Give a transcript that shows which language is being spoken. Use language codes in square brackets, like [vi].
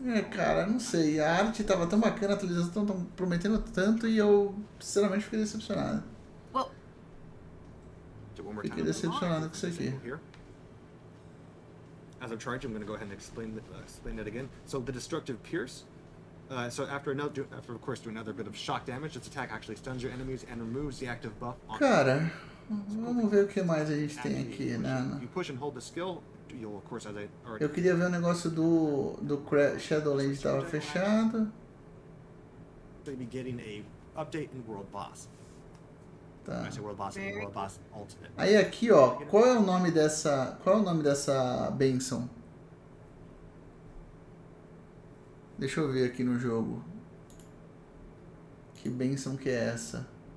[pt] Cara, não sei, a arte tava tão bacana, a atualização tão prometendo tanto e eu, sinceramente, fiquei decepcionado. Fiquei decepcionado com isso aqui. [en] As I'm charging, I'm going to go ahead and explain that again. So the destructive pierce. So after of course doing another bit of shock damage, this attack actually stuns your enemies and removes the active buff. [pt] Cara, vamos ver o que mais a gente tem aqui, né? [en] You push and hold the skill. You'll of course, as I already. [pt] Eu queria ver o negócio do Shadowland estava fechado. [en] So you'll be getting a update in World Boss. [pt] Tá. [en] World Boss Ultimate. [pt] Aí aqui, ó, qual é o nome dessa bênção? Deixa eu ver aqui no jogo. Que bênção que é essa?